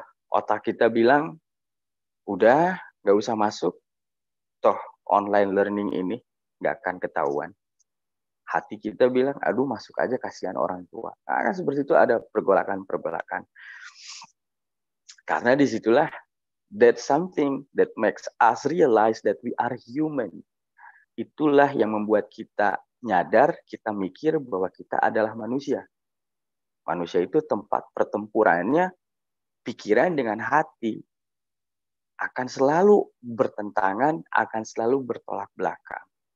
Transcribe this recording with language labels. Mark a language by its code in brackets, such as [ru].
[id] Otak kita bilang, udah gak usah masuk, toh online learning ini gak akan ketahuan. Hati kita bilang, aduh masuk aja kasihan orang tua. Nah, kan seperti itu ada pergolakan-pergolakan. Karena disitulah [en] that's something that makes us realize that we are human. [id] Itulah yang membuat kita nyadar, kita mikir bahwa kita adalah manusia. Manusia itu tempat pertempurannya pikiran dengan hati. Akan selalu bertentangan, akan selalu bertolak belakang.